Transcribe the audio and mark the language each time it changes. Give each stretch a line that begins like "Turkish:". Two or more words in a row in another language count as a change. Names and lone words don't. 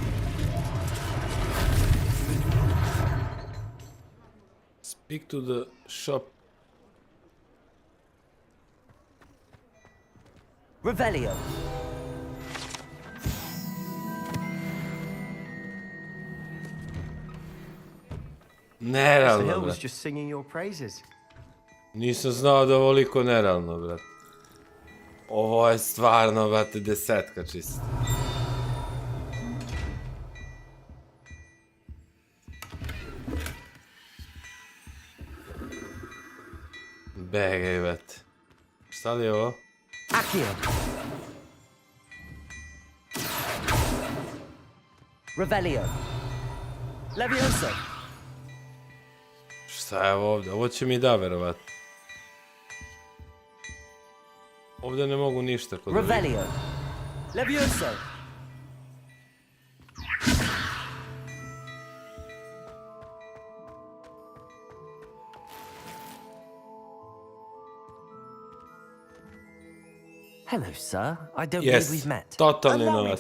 English: Speak to the shop. Revelio.
Serbian: Nerealno,
English: Hill was
Serbian: brat.
English: just singing your praises.
Serbian: Nisam znao da je ovoliko nerealno, brat. Ovo je stvarno, brate, desetka čisto. Begaj, brate. Šta li je ovo? Accio. Revelio. Levioso. Šta je ovo ovdje? Ovo će mi da, verovatno. Ovdje ne mogu ništa kod ovih. Revelio. Levioso.
English: Hello, sir. I don't believe we've met.
Serbian: Totalni
English: Allow me
Serbian: novac.